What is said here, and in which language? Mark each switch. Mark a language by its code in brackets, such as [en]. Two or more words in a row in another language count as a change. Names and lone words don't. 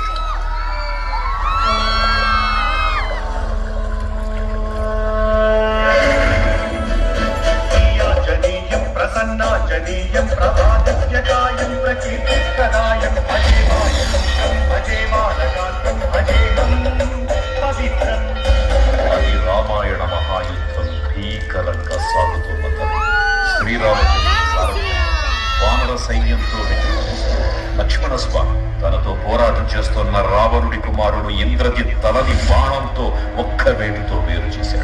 [sa] जनीयं प्रसन्ना जनीयं प्रभातज्ञकायं प्रकीर्तिप्रदायं भजे बालकान्तं भजेहं पवित्रम् [te] అది రామాయణ మహాయుద్ధం భీకరంగా సాగుతున్న శ్రీరామచంద్రుడు వానర సైన్యంతో లక్ష్మణ స్వామి తనతో పోరాటం చేస్తున్న రావణుడి కుమారుడు ఇంద్రజిత్ తలని బాణంతో ఒక్క వేడితో వేరు చేశాడు.